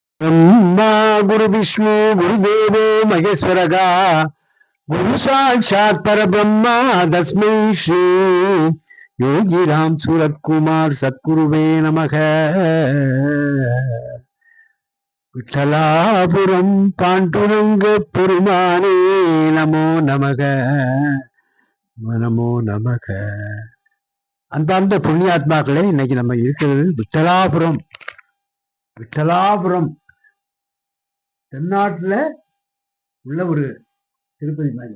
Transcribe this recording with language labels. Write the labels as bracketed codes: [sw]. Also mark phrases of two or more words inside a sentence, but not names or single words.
[sa] ब्रह्मा गुरु विष्णु गुरुदेवो महेश्वरः गुरु साक्षात् परब्रह्म तस्मै श्री योगिराम सूरत कुमार सद्गुरुवे नमः। विठलापुरम पांडुरंग பெருமானே नमो नमः नमो नमः। [ta] அன்பார்ந்த புண்ணியாத்மாக்களே, இன்னைக்கு நம்ம இருக்கிறது விட்டலாபுரம். விட்டலாபுரம் தென்னாட்டுல உள்ள ஒரு திருப்பதி மாதிரி.